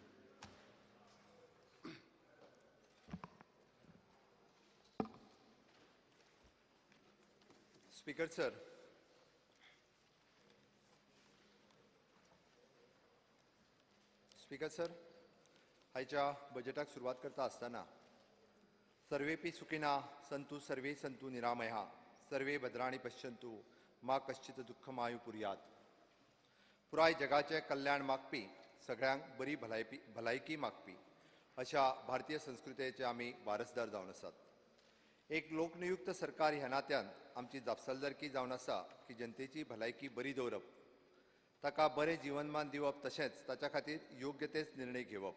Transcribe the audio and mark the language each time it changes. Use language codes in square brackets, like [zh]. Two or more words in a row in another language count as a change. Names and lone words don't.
[en] Speaker sir. Speaker sir, [kok] आयच्या बजेटाक सुरवात करता आसतना [sa] सर्वेपि सुखिना सन्तु सर्वे सन्तु निरामया सर्वे भद्राणि पश्यन्तु मा कश्चित दुःखमायु पुर्यात. [kok] पुराय जगाचे कल्याण मागपी सगळ्यांक बरी भलायकी मागपी अशा भारतीय संस्कृतीचे आमी वारसदार जावन आसात. एक लोकनियुक्त सरकार ह्या नात्यान आमची जापसालदारकी जावन आसा की जनतेची भलायकी बरी दवरप, ताका बरें जीवनमान दिवप, तशेंच ताच्या खातीर योग्य तेच निर्णय घेवप.